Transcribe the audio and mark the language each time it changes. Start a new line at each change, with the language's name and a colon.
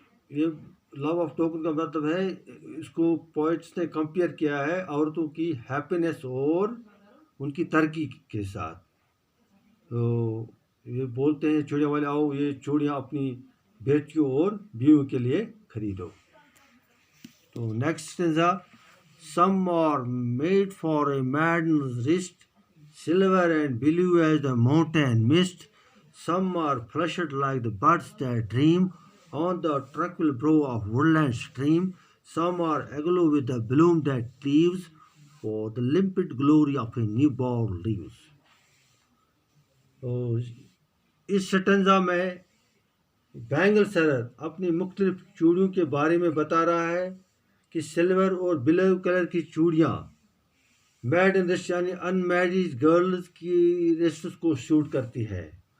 Urdu: یہ love of token کا مطلب ہے اس کو پوئٹس نے کمپیئر کیا ہے عورتوں کی ہیپینس اور ان کی ترقی کے ساتھ. تو یہ بولتے ہیں چوڑیاں والے، آؤ یہ چوڑیاں اپنی بیٹیوں اور بیویوں کے لیے خریدو. تو next stanza.
English: Some are made for a maiden's wrist, silver and blue as the mountain mist. Some are flushed like the buds that dream on the tranquil brow of woodland stream. Some are aglow with the bloom that leaves for the limpid glory of a newborn leaves.
Urdu: تو اس سٹنزا میں bangle seller اپنی مختلف چوڑیوں کے بارے میں بتا رہا ہے کہ سلور اور بلو کلر کی چوڑیاں میڈن رسٹ یعنی ان میریڈ گرلز کی رسٹس کو سوٹ کرتی ہے.